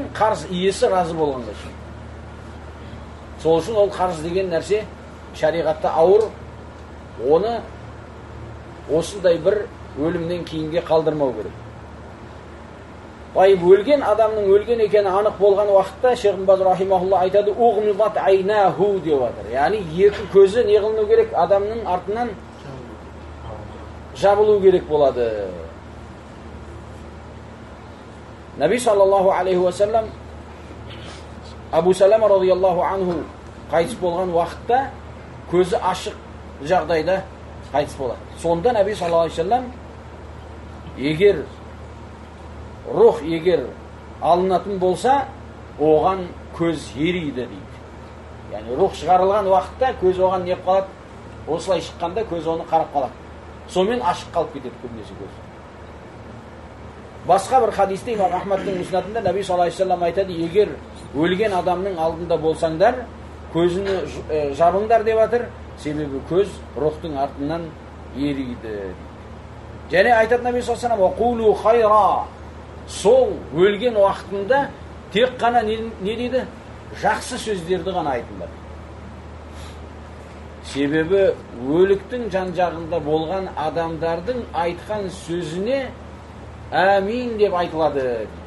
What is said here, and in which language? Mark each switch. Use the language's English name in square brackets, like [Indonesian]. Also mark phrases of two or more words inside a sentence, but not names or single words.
[Kazakh] Қарыз иесі разы болғанға шейін. Сол үшін ол қарыз деген нәрсе шариғатта ауыр, оны осындай бір өлімнен кейінге қалдырмау керек. Байып өлген адамның өлген екені анық болған уақытта Шейх ибн Баз рахимахулла айтады, [Arabic] أغمضت عيناه [Kazakh] деп жатыр. Яғни екі көзі не қылыну керек? Адамның артынан жабылу керек болады. Наби [Arabic] صلى الله عليه وسلم [Kazakh] Абу Салама [Arabic] رضي الله عنه [Kazakh] қайтыс болған уақытта көзі ашық жағдайда қайтыс болады. Сонда Наби [Arabic] صلى الله عليه وسلم [Kazakh] егер рух алынатын болса, оған көз ериді дейді. Яғни рух шығарылған уақытта көз оған не қалады? Осылай шыққанда көз оны қарап қалады. Сонымен ашық қалып кетеді көбінесе көз. Басқа бір хадисте имам Ахмадтың мұснатында Наби [Arabic] صلى الله عليه وسلم [Kazakh] айтады, егер өлген адамның алдында болсаңдар, көзіні жабыңдар деп жатыр, себебі көз рухтың артынан ериді. Және айтады Наби [Arabic] صلى الله عليه وسلم, [Kazakh] сол өлген уақытында тек қана не дейді? Жақсы сөздерді ғана айтыңдар. Себебі өліктің жан жағында болған адамдардың айтқан сөзіне әмин деп айтылады.